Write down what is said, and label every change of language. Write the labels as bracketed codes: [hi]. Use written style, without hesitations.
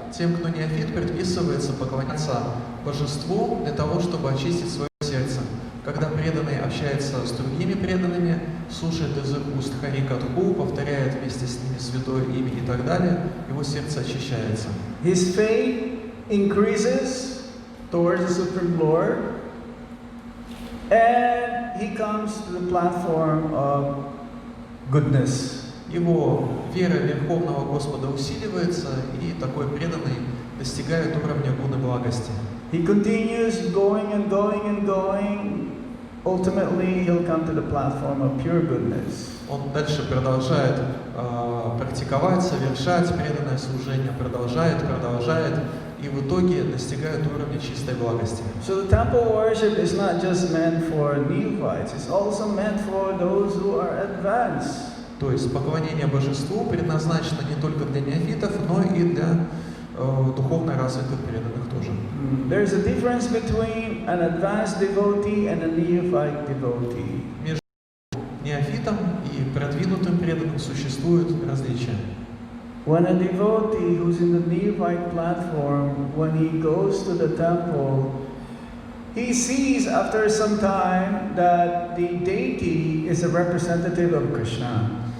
[ru] Тем, кто неофит, предписывается поклоняться божеству для того, чтобы очистить свое сердце. Когда преданный общается с другими преданными, слушает из их уст Хари Катху, повторяет вместе с ними святое имя и так далее, его сердце очищается. [en] His faith increases towards the Supreme Lord, and he comes to the platform of goodness. [ru] Его вера в Верховного Господа усиливается, и такой преданный достигает уровня гуны благости. [en] He continues going and going and going. Ultimately, he'll come to the platform of pure goodness. [ru] Он дальше продолжает практиковать, совершать преданное служение, продолжает, и в итоге достигает уровня чистой благости. [en] So the temple worship is not just meant for neophytes, it's also meant for those who are advanced. [ru] То есть поклонение божеству предназначено не только для неофитов, но и для духовно развитых преданных тоже. [en] There's a difference between an advanced devotee and a neophyte devotee. [ru] Между неофитом и продвинутым преданным существуют различия. [en] When a devotee who's in the neophyte platform, when he goes to the temple, he sees after some time that the deity is a representative of Krishna.